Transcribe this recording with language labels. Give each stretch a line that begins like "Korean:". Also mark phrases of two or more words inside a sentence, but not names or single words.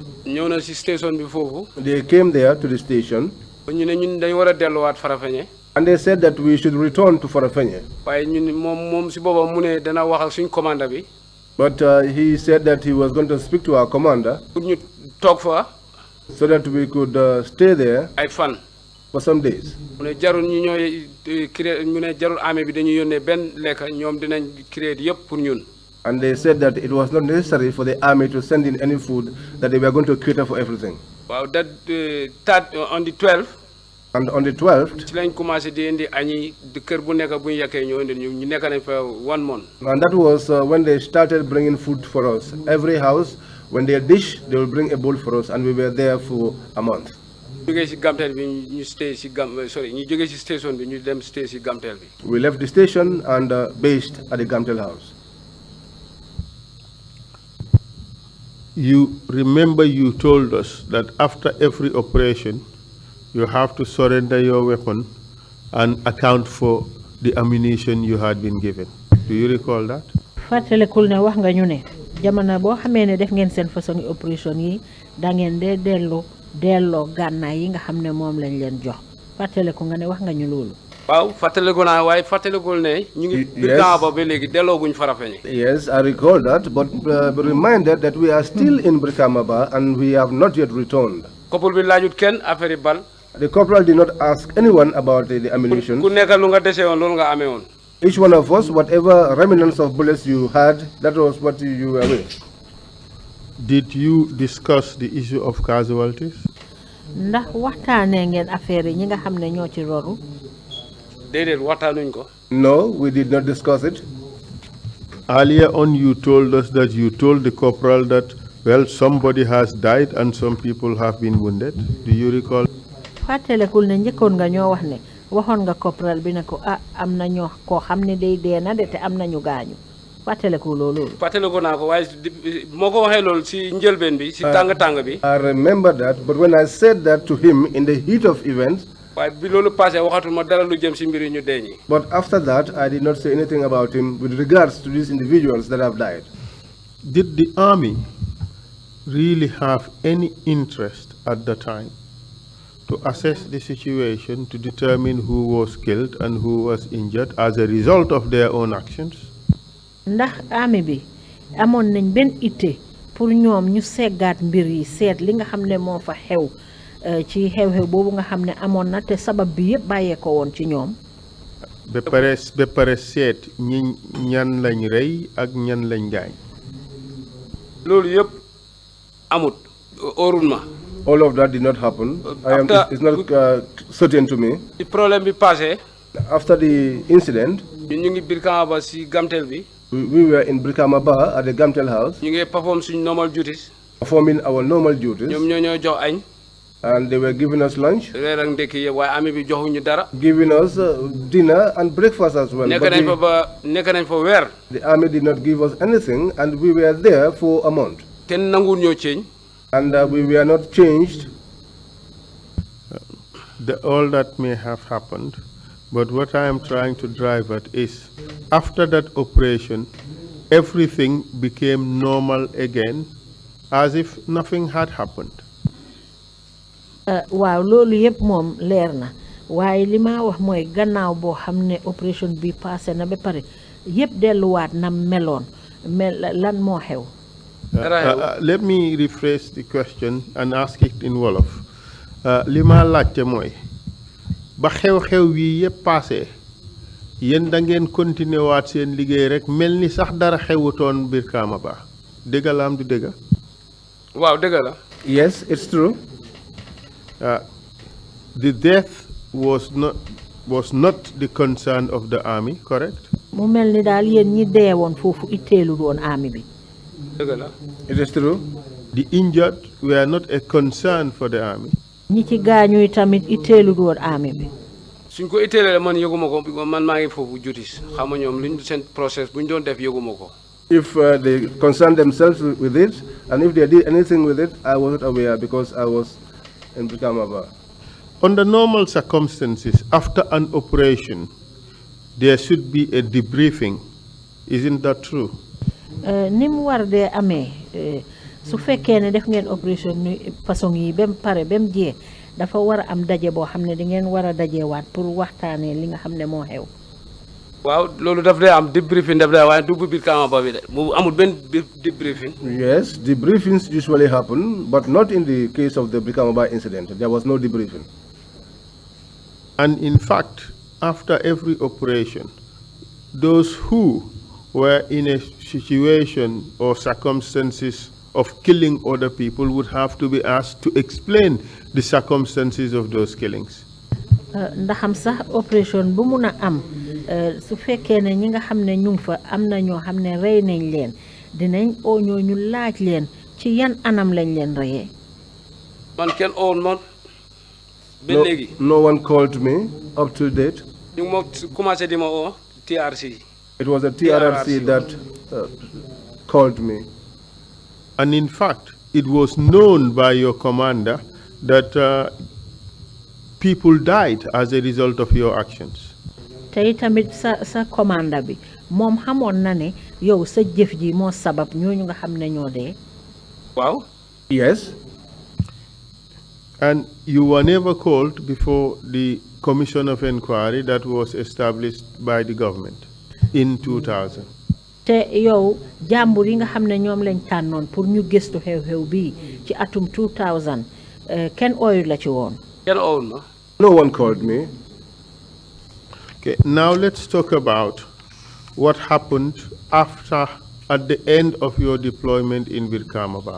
Wolof: ñëw na ci station bi foofu.
English: they came there to the station.
Wolof: ñu ne ñun dañ war a delluwaat Farafenni.
English: And they said that we should return to Farafenni.
Wolof: waaye ñun moom ci boppam mu ne dana wax ak suñ commandant bi.
English: But he said that he was going to speak to our commander
Wolof: pour ñu toog fa.
English: so that we could stay there
Wolof: ay fan.
English: for some days.
Wolof: mu ne jarul ñu ñooy créer mu ne jarul armée bi dañuy yónnee benn lekk ñoom dinañ créer yëpp pour ñun.
English: And they said that it was not necessary for the army to send in any food, that they were going to cater for everything. Wow, that on the 12th. And on the 12th,
Wolof: ci lañ commencé di indi añi di kër bu nekk bu ñu yekkee ñoo indi ñu nekk nañ fa 1 month.
English: And that was when they started bringing food for us. Every house, when they dish, they will bring a bowl for us, and we were there for a month.
Wolof: jógee ci Gamtel bi ñu stay ci ñu jógee ci station bi ñu dem stay ci Gamtel bi.
English: We left the station and based at the Gamtel house. You remember you told us that after every operation, you have to surrender your weapon and account for the ammunition you had been given. Do you recall that?
Wolof: fàttalikul ne wax nga ñu ne jamono boo xamee ne def ngeen seen
French: façon opération
Wolof: yi da ngeen dee delloo gànnaay yi nga xam ne moom lañ leen jox fàttaliku nga ne wax nga ñu loolu. waaw fàttaliku naa waaye fàttalikul ne ñu ngi Birkamaba ba léegi dellooguñ Farafenni.
English: Yes, I recall that, but reminded that we are still in Birkamaba and we have not yet returned.
Wolof: couple bi laajut kenn affaire bal.
English: The corporal did not ask anyone about the ammunition.
Wolof: ku nekk lu nga dese woon loolu nga amee woon.
English: Each one of us, whatever remnants of bullets you had, that was what you were with. Did you discuss the issue of casualties?
Wolof: ndax waxtaanee ngeen affaire yi ñi nga xam ne ñoo ci roru. déedéet waxtaanuñ ko.
English: No, we did not discuss it. Earlier on, you told us that you told the corporal that, well, somebody has died and some people have been wounded. Do you recall?
Wolof: fàttalikul ne njëkkoon nga ñoo wax ne waxoon nga corporal bi ne ko am na ñoo koo xam ne day dee na de te am nañu gaañu fàttaliku loolu. fàttaliku naa ko waaye moo ko waxee loolu si njëlbeen bi si tàng bi.
English: I remember that, but when I said that to him in the heat of events.
Wolof: waaye bi loolu passé waxatul ma dara lu jëm si mbiri ñu dee ñi.
English: But after that, I did not say anything about him with regards to these individuals that have died. Did the army really have any interest at the time to assess the situation to determine who was killed and who was injured as a result of their own actions?
Wolof: Ndax army bi amoon nañ benn ité pour ñoom ñu seggaat mbir yi seet li nga xam ne moo fa xew ci xew-xew boobu nga xam ne amoon na te sabab bi yëpp bàyyee ko woon ci ñoom. ba pare seet ñan lañ rey ak ñan lañ gaañ. loolu yëpp amut óorul ma.
English: All of that did not happen. It's not certain to me. The problem
Wolof: bi passé.
English: After the incident,
Wolof: ñu ngi Brikama ba si Gamtel bi.
English: We were in Brikama Ba at the Gamtel house.
Wolof: ñu ngi perform suñ
English: normal duties. Performing our normal duties.
Wolof: ñoom ñoo jox añ.
English: And they were giving us lunch.
Wolof: Reer ak ndekki yëpp waaye army bi joxuñu dara.
English: Giving us dinner and breakfast as well.
Wolof: nekk nañ fa weer.
English: The army did not give us anything, and we were there for a month.
Wolof: kenn nanguwul ñoo change.
English: And we were not changed. All that may have happened, but what I am trying to drive at is, after that operation, everything became normal again, as if nothing had happened.
Wolof: Waaw loolu yëpp moom leer na waaye li ma wax mooy gannaaw boo xam ne opération bi passé na ba pare yëpp delluwaat na meloon lan moo xew.
English: Let me rephrase the question and ask it in Wolof.
Wolof: Li ma laajte mooy ba xew-xew yi yëpp passé yéen da ngeen continuer waat seen liggéey rek mel ni sax dara xewutoon Brikama Ba dëgg la am du dëgg. waaw dëgg la.
English: Yes, it's true. The death was not the concern of the army, correct?
Wolof: Mu mel ni daal yéen ñi deewoon foofu itteelu doon army bi. dëgg la.
English: It is true. The injured were not a concern for the army.
Wolof: ñi ci gaañu tamit itteelu doon army bi. suñ ko itteelee man yëguma ko man maa ngi foofu jutis xam nga ñoom luñ seen process buñ doon def yëguma ko.
English: If they concerned themselves with it, and if they did anything with it, I wasn't aware because I was in Brikama Ba. Under normal circumstances, after an operation, there should be a debriefing. Isn't that true?
Wolof: Ni mu war dee amee su fekkee ne def ngeen opération ni façon yi ba mu pare ba mu jeex dafa war a am daje boo xam ne di ngeen war a dajewaat pour waxtaanee li nga xam ne moo xew. waaw loolu daf dee am debriefing daf dee waaye du bu Brikama Ba bi de bu amul benn debriefing.
English: Yes, debriefings usually happen, but not in the case of the Brikama Ba incident. There was no debriefing. And in fact, after every operation, those who were in a situation or circumstances of killing other people would have to be asked to explain the circumstances of those killings.
Wolof: Ndaxam sax opération bu mun a am su fekkee ne ñi nga xam ne ñu ngi fa am na ñoo xam ne rey nañ leen dinañ oo ñoo ñu laaj leen ci yan anam lañ leen reyee. man kenn owoon ma ba léegi.
English: No one called me up to date.
Wolof: ñu ngi ma commencé di ma oo TRC.
English: It was a TRC that called me. And in fact, it was known by your commander that people died as a result of your actions.
Wolof: Tay tamit sa commander bi mom xamone na ne yow sa jëf ji mo sabab ñooñu nga xam ne ñoo dee.
English: Wow. Yes. And you were never called before the commission of inquiry that was established by the government in 2000.
Wolof: Te yow jàmbur yi nga xam ne ñoom lañ tànnoon pour ñu gëstu xew-xew bi ci atum 2000 kenn ooyu la ci woon. Kenn oowul ma.
English: No one called me. Okay, now let's talk about what happened at the end of your deployment in Brikama Ba.